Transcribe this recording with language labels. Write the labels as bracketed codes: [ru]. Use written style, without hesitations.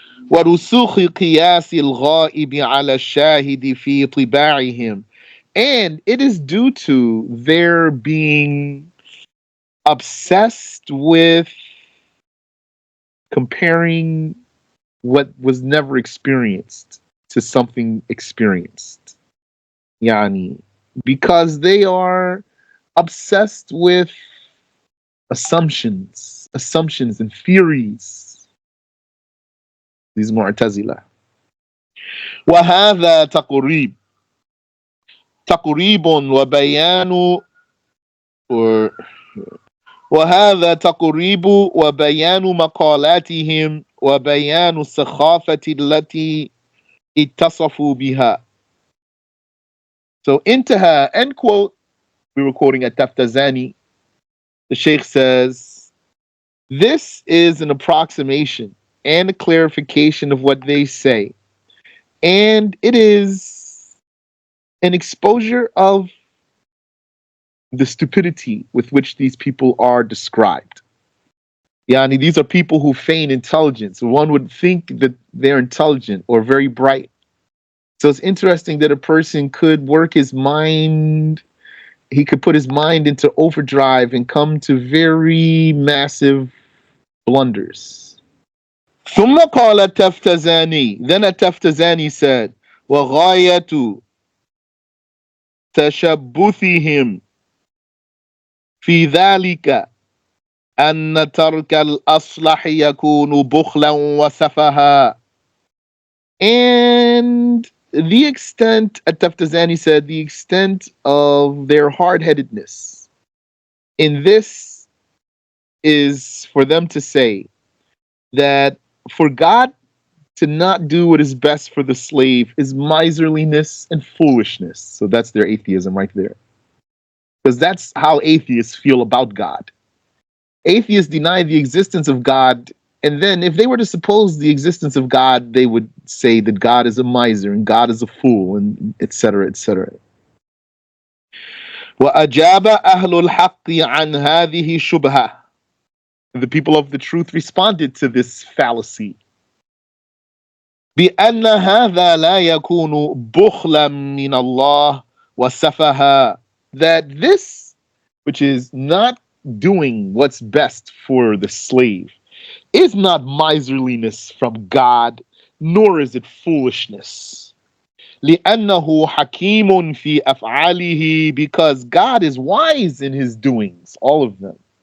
[ar] ورسوخ قياس الغائب على الشاهد في طباعهم, [en] and it is due to their being obsessed with comparing what was never experienced to something experienced. Yani, because they are obsessed with assumptions and theories. These Mu'tazila. [ar] وهذا تقريب وبيان وهذا تقريب وبيان مقالاتهم وبيان السخافة التي اتصفوا بها. [en] So intaha, end quote. We were quoting at Taftazani. The Shaykh says, this is an approximation and a clarification of what they say. And it is an exposure of the stupidity with which these people are described. Yani, these are people who feign intelligence. One would think that they're intelligent or very bright. So it's interesting that a person could work his mind, he could put his mind into overdrive and come to very massive blunders. [ar] ثم قال التفتزاني, [en] then التفتزاني said, [ar] وغاية تشبثهم في ذلك أن ترك الأصلح يكون بخلا وسفها. [en] And the extent, At-Taftazani said, the extent of their hard-headedness in this is for them to say that for God to not do what is best for the slave is miserliness and foolishness. So that's their atheism right there. Because that's how atheists feel about God. Atheists deny the existence of God, and then if they were to suppose the existence of God, they would say that God is a miser and God is a fool, and etc., etc. [ar] وأجاب أهل الحق عن هذه الشبهة. [en] The people of the truth responded to this fallacy. [ar] بأن هذا لا يكون بخلا من الله وسفها. [en] That this, which is not doing what's best for the slave is not miserliness from God, nor is it foolishness. [ar] لأنه حكيم في أفعاله, [en] because God is wise in his doings, all of them.